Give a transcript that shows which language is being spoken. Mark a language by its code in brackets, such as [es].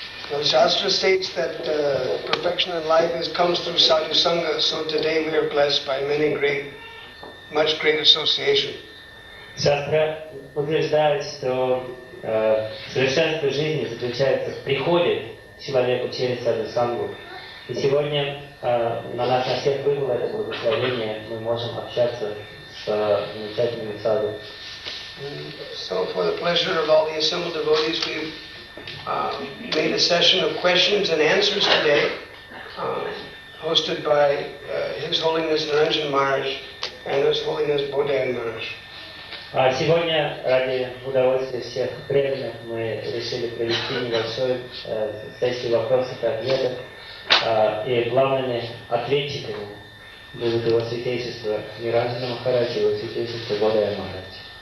[en] The Shastra states that perfection in life comes through sadhu sangha, so today we are blessed by much great association. [ru] Шастра утверждает, что совершенство жизни заключается в приходе к человеку через саду-сангу. И сегодня на нас на всех выпало это благословение, мы можем общаться с замечательными саду. [en] So for the pleasure of all the assembled devotees, we've made a session of questions and answers today, hosted by His Holiness Naranjan Maharaj and His Holiness Bodhayan Maharaj. [ru] Сегодня, ради удовольствия всех преданных, мы решили провести небольшую сессию вопросов и ответов. И главными ответчиками будут его святейшество Ниранджана Махарадж и его святейшество Бодхаян Махарадж.